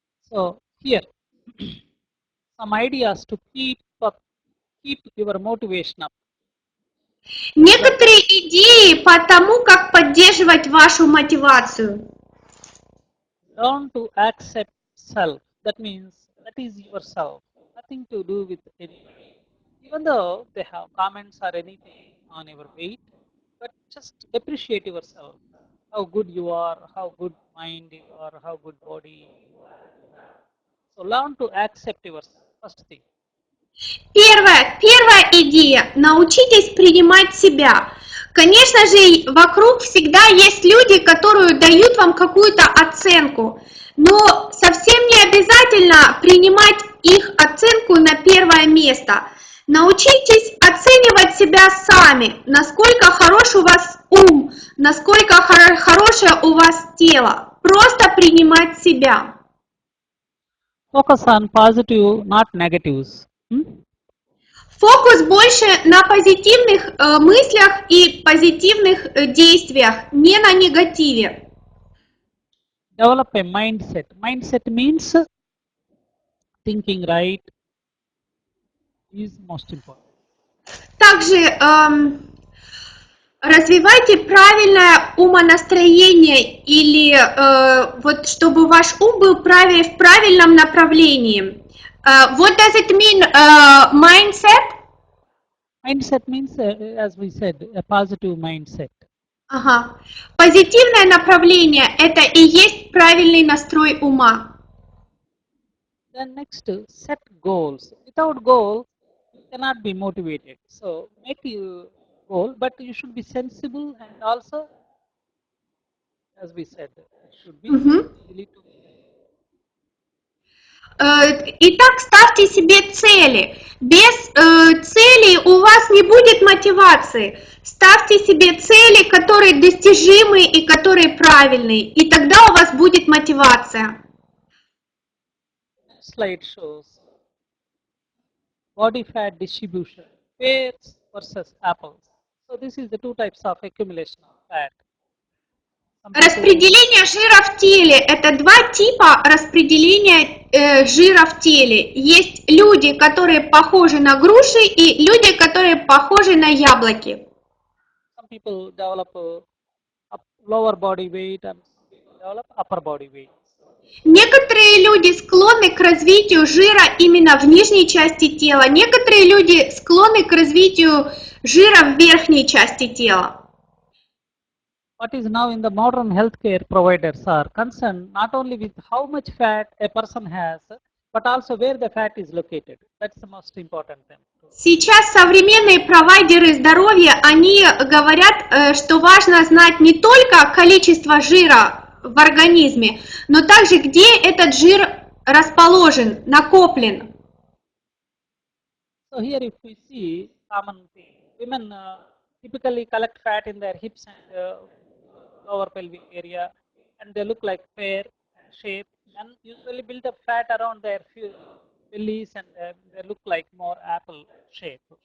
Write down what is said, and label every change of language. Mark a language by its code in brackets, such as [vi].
[en] So here, some ideas to keep your motivation up. [ru] Некоторые идеи по тому, как поддерживать вашу мотивацию. [en] Learn to accept self. That means that is yourself. Nothing to do with anybody. Even though they have comments or anything on your weight, but just appreciate yourself. How good you are, how good mind you are, how good body you are. So learn to accept yourself. First thing. [ru] Первая идея – научитесь принимать себя. Конечно же, вокруг всегда есть люди, которые дают вам какую-то оценку, но совсем не обязательно принимать их оценку на первое место. Научитесь оценивать себя сами, насколько хорош у вас ум, насколько хорошее у вас тело. Просто принимать себя. [en] Focus on positive, not negatives. [ru] Фокус больше на позитивных мыслях и позитивных действиях, не на негативе. [en] Develop a mindset. Mindset means thinking right is most important. [ru] Также развивайте правильное умонастроение или вот чтобы ваш ум был в правильном направлении. [en] What does it mean, mindset? Mindset means, as we said, a positive mindset. Ага. [ru] Позитивное направление – это и есть правильный настрой ума. [en] Then next, set goals. Without goals, you cannot be motivated. So make a goal, but you should be sensible and also, as we said, it should be easily to. [ru] Итак, ставьте себе цели. Без целей у вас не будет мотивации. Ставьте себе цели, которые достижимы и которые правильные, и тогда у вас будет мотивация. [en] Slide shows body fat distribution, pears versus apples. So this is the two types of accumulation of fat. [ru] Распределение жира в теле – это два типа распределения жира в теле. Есть люди, которые похожи на груши, и люди, которые похожи на яблоки. [en] Some people develop lower body weight and some people develop upper body weight. [ru] Некоторые люди склонны к развитию жира именно в нижней части тела, некоторые люди склонны к развитию жира в верхней части тела. [en] What is now in the modern healthcare providers are concerned not only with how much fat a person has, but also where the fat is located. That's the most important thing. [ru] Сейчас современные провайдеры здоровья, они говорят, что важно знать не только количество жира в организме, но также где этот жир расположен, накоплен. [en] So here if we see common thing, women typically collect fat in their hips and lower pelvic area, and they look like pear shape, and usually build up fat around their bellies, and they look like more apple shape.